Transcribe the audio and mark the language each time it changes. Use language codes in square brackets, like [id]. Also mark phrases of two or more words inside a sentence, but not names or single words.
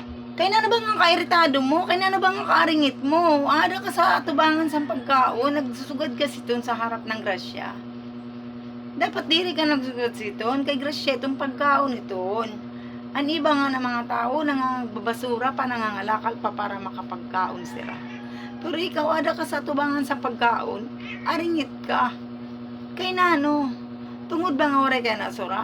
[war] Kaya na bang ang kairitado mo? Kaya na bang ang karingit mo? Ada ka sa atubangan sa pagkaon, nagsusugad ka siton [tl] sa harap ng grasya. [war] Dapat diri ka nagsusugad siton, kay grasya itong pagkaon iton. [tl] Ang iba nga na mga tao, nangangbabasura pa, nangangalakal pa para makapagkaon sila. [war] Pero ikaw, ada ka sa atubangan sa pagkaon, aringit ka. Kay nano, tungod ba nga oray kaya nasura?